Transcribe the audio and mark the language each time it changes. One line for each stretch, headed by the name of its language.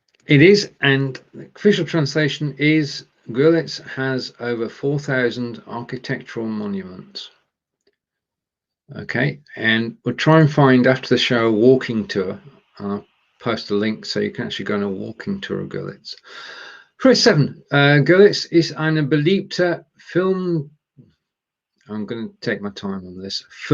English: It is, and the official translation is Görlitz has over 4,000 architectural monuments. Okay, and we'll try and find after the show a walking tour. I'll post a link so you can actually go on a walking tour of Görlitz. Phrase 7.
German: Görlitz ist eine beliebte Film.
English: I'm going to take my time on this.